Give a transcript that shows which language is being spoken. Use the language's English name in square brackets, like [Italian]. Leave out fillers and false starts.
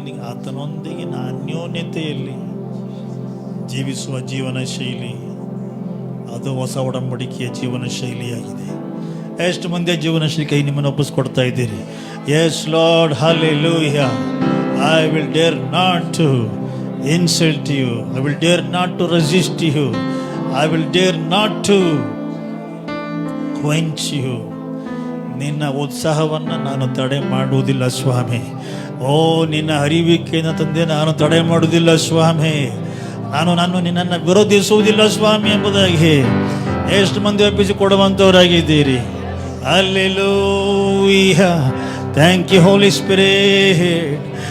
[Kannada] ಆತನೊಂದಿಗಿನ ಅನ್ಯೋನ್ಯತೆಯಲ್ಲಿ ಜೀವಿಸುವ ಜೀವನ ಶೈಲಿ, ಅದು ಹೊಸ ಒಡಂಬಡಿಕೆಯ ಜೀವನ ಶೈಲಿಯಾಗಿದೆ. ಎಷ್ಟು ಮಂದಿ ಜೀವನ ಶೈಲಿ ಕೈ ನಿಮ್ಮನ್ನು ಒಪ್ಪಿಸ್ಕೊಡ್ತಾ ಇದ್ದೀರಿ? [English] Yes lord. Hallelujah. I will dare not to insult you. I will dare not to resist you. I will dare not to quench you. [Kannada] ನಿನ್ನ ಉತ್ಸಾಹವನ್ನು ನಾನು ತಡೆ ಮಾಡುವುದಿಲ್ಲ ಸ್ವಾಮಿ. ಓ, ನಿನ್ನ ಹರಿವಿಕೆಯನ್ನು ತಂದೆ ನಾನು ತಡೆ ಮಾಡುವುದಿಲ್ಲ ಸ್ವಾಮಿ. ನಾನು ನಿನ್ನನ್ನು ವಿರೋಧಿಸುವುದಿಲ್ಲ ಸ್ವಾಮಿ ಎಂಬುದಾಗಿ ಎಷ್ಟು ಮಂದಿ ಒಪ್ಪಿಸಿ ಕೊಡುವಂಥವರಾಗಿದ್ದೀರಿ. [English] Hallelujah. Thank you Holy Spirit.